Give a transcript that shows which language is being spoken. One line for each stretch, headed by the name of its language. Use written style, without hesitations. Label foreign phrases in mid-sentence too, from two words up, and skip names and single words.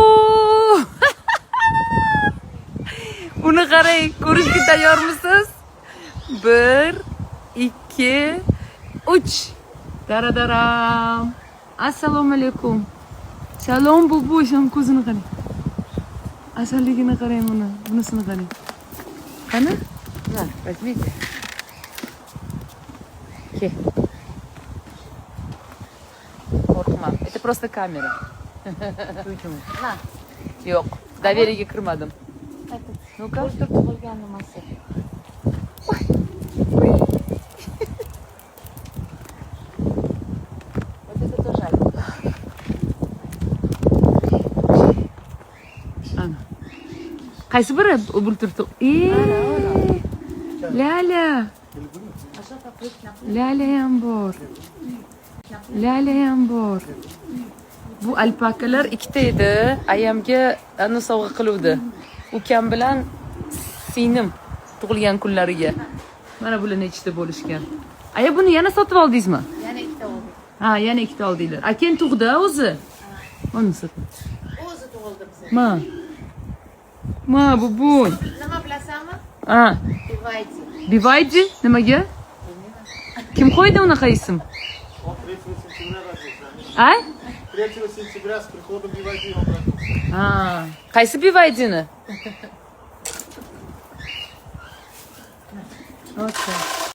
Uzbek: Buni qarang, ko'rishga tayyormisiz? 1, 2, 3. Daradaram. Assalomu alaykum. Salom bubu, sham ko'zini qarang. Asalligini qarang buni, bunisini qarang. Qani?
Russian: На, возьмите.
Uzbek: Ke. Qo'rqma.
Russian: Это просто kamera. На.
Uzbek: Yo'q, довериеga kirmadim. Ну-ка. O'ltirib tug'ilgan nimasi.
Russian: Вот это тоже Ali.
Uzbek: Ana. Qaysi biri bulturdi? Lala.
Russian: А что такое?
Uzbek: Lala ham bor. Lala ham bor. Bu alpakalar ikkita edi. Ayamga ani sovg'a qiluvdi. Ukam bilan singlim tug'ilgan kunlariga. Mana bular nechta bo'lishgan. Aya buni yana sotib oldingizmi? Yana ikkita oldi. Ha, yana ikkita oldinglar. Aken tug'di o'zi. Mana sotib. O'zi tug'ildi bizga. Ma bubuy. Nima bilasanmi? Ha, Bivaydi. Bivaydi nimaga? Kim qo'ydi unaqa ism?
Russian: Он 3 сентября родился.
Uzbek: Ay?
Russian: 3 сентября с приходом Бивайди он родился.
Uzbek: Ha, qaysi Bivaydini? Okay.